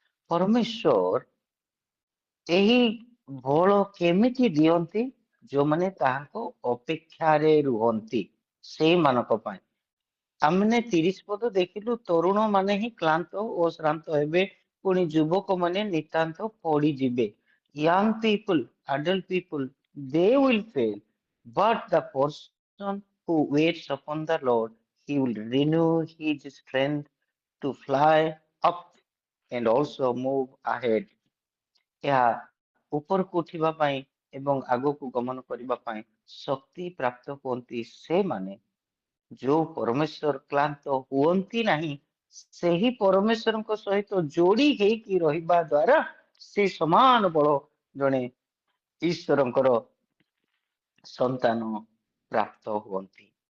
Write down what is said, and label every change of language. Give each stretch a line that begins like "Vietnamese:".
Odia: ପରମେଶ୍ୱର ଏହି ବଳ କେମିତି ଦିଅନ୍ତି? ଯୋଉମାନେ ତାହାଙ୍କ ଅପେକ୍ଷାରେ ରୁହନ୍ତି ସେଇମାନଙ୍କ ପାଇଁ। ଆମେ 30 ପଦ ଦେଖିଲୁ, ତରୁଣ ମାନେ ହିଁ କ୍ଳାନ୍ତ ଓ ଶ୍ରାନ୍ତ ହେବେ, ପୁଣି ଯୁବକ ମାନେ ନିତାନ୍ତ ପଡିଯିବେ।
English: Young people, adult people, they will fail, but the person who waits upon the Lord, he will renew his strength to fly up and also move ahead.
Odia: ଏହା ଉପରକୁ ଉଠିବା ପାଇଁ ଏବଂ ଆଗକୁ ଗମନ କରିବା ପାଇଁ ଶକ୍ତି ପ୍ରାପ୍ତ ହୁଅନ୍ତି ସେମାନେ ଯୋଉ ପରମେଶ୍ୱର କ୍ଳାନ୍ତ ହୁଅନ୍ତି ନାହିଁ, ସେହି ପରମେଶ୍ୱରଙ୍କ ସହିତ ଯୋଡି ହେଇକି ରହିବା ଦ୍ଵାରା ସେ ସମାନ ବଳ ଜଣେ ଈଶ୍ୱରଙ୍କର ସନ୍ତାନ ପ୍ରାପ୍ତ ହୁଅନ୍ତି।